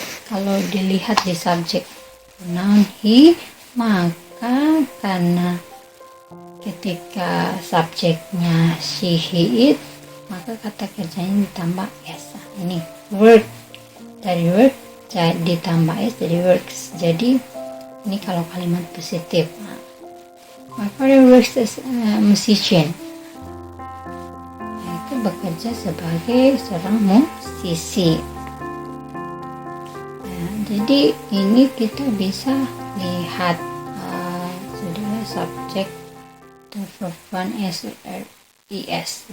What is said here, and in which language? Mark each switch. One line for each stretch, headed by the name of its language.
Indonesian: Kalau dilihat di subjek pronoun he, maka karena ketika subjeknya she, he, it, maka kata kerjanya ditambah s. Ini work, dari work ditambah s jadi works. Jadi ini kalau kalimat positif.
English: My father works as a musician.
Indonesian: Bekerja sebagai seorang musisi. Jadi ini kita bisa lihat sudah subjek
English: verb one s or es.